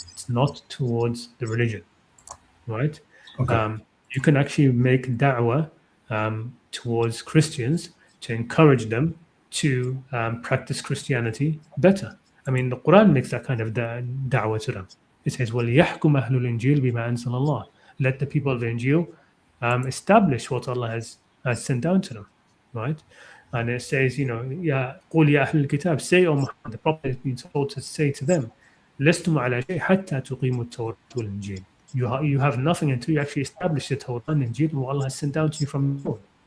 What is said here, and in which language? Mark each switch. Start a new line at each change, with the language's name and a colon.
English: It's not towards the religion, right? Okay. You can actually make da'wah towards Christians to encourage them to practice Christianity better. I mean, the Quran makes that kind of da'wah to them. It says,
Arabic: وَلْيَحْكُمْ أَهْلُ الْإِنْجِيلِ بِمَا أَنزَلَ اللَّهُ.
English: Let the people of the Injil establish what Allah has sent down to them, right? And it says, Ya
Arabic: قُولْ يَا أَهْلُ الْكِتَابِ,
English: say, O Muhammad, the Prophet has been told to say to them,
Arabic: لَسْتُمْ عَلَى شَيْءٍ حَتَّى تُقِيمُوا التَّوْرَاةَ وَالْإِنْجِيلَ.
English: You have nothing until you actually establish the Torah and Injil and what Allah has sent down to you from the Lord.